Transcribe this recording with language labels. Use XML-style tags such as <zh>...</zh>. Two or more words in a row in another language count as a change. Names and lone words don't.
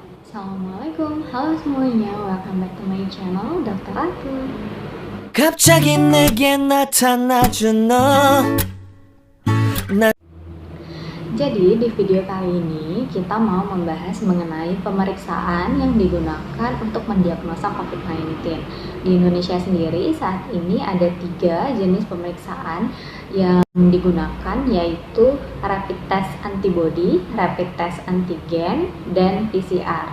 <id>Assalamualaikum, halo semuanya,</id> <en>welcome back to my channel, Dokter Aku.</en> <ko>갑자기 내게 나타나준 너.</ko> <id>Jadi di video kali ini kita mau membahas mengenai pemeriksaan yang digunakan untuk mendiagnosa COVID-19. Di Indonesia sendiri saat ini ada 3 jenis pemeriksaan yang digunakan, yaitu</id> <en>rapid test antibody, rapid test antigen,</en> <id>dan PCR.</id>